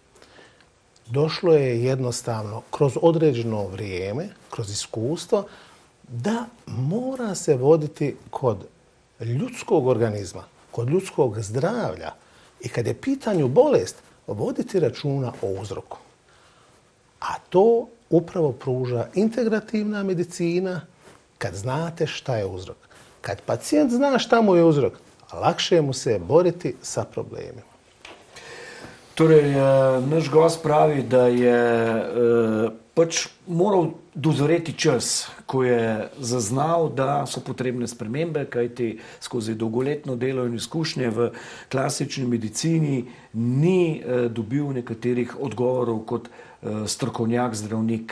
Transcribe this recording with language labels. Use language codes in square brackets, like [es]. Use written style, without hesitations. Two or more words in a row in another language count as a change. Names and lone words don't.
[bs] Došlo je jednostavno kroz određeno vrijeme, kroz iskustvo, da mora se voditi kod ljudskog organizma, kod ljudskog zdravlja i kad je pitanju bolest, voditi računa o uzroku. A to upravo pruža integrativna medicina kad znate šta je uzrok. Kad pacijent zna šta mu je uzrok, lakše mu se boriti sa problemima. [sl] Torej, naš gost pravi, da je pač moral dozoreti čas, ko je zaznal, da so potrebne spremembe, kajti skozi dolgoletno delo in izkušnje v klasični medicini ni dobil nekaterih odgovorov kot strokovnjak, zdravnik.